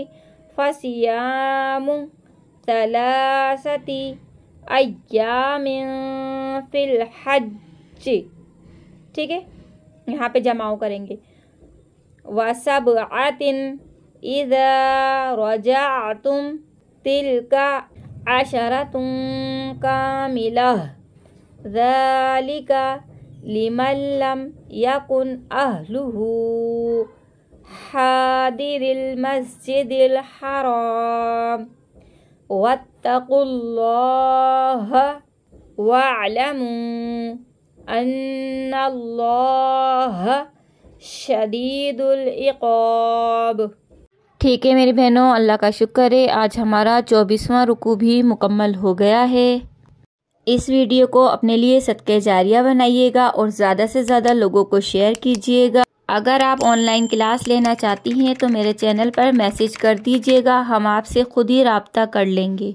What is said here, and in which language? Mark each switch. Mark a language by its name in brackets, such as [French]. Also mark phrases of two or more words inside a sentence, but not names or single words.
[Arabic] فصيام ثلاثة أيام في الحج, [Urdu] ٹھیک ہے، یہاں پے جماؤ کریں گے. [Arabic] وسبعة إذا رجعتم تلك عشرة كاملة ذلك لمن لم يكن أهله حاضري المسجد الحرام واتقوا الله واعلموا أن الله شديد العقاب. [Urdu] ٹھیک ہے میری بہنوں، اللہ کا شکر ہے، آج ہمارا 24واں رکوع بھی مکمل ہو گیا ہے. اس ویڈیو کو اپنے لیے صدقہ جاریہ بنائیے گا اور زیادہ سے زیادہ لوگوں کو شیئر کیجیے گا. اگر آپ [English] online class [Urdu] لینا چاہتی ہیں تو میرے چینل پر میسج کر دیجیے گا، ہم آپ سے خود ہی رابطہ کر لیں گے.